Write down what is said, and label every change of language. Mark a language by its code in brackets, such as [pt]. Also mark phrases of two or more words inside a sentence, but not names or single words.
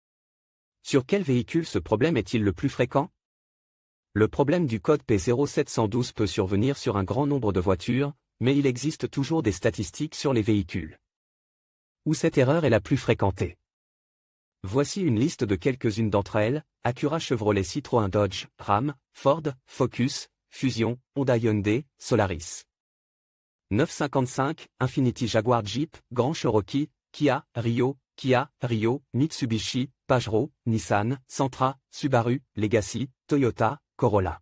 [fr] Sur quel véhicule ce problème est-il le plus fréquent? Le problème du code P0712 peut survenir sur un grand nombre de voitures, mais il existe toujours des statistiques sur les véhicules où cette erreur est la plus fréquentée. Voici une liste de quelques-unes d'entre elles: Acura, Chevrolet, Citroën, Dodge, Ram, Ford, Focus, Fusion, Honda, Hyundai, Solaris. 955, Infiniti, Jaguar, Jeep, Grand Cherokee, Kia, Rio, Mitsubishi, Pajero, Nissan, Sentra, Subaru, Legacy, Toyota, Corolla.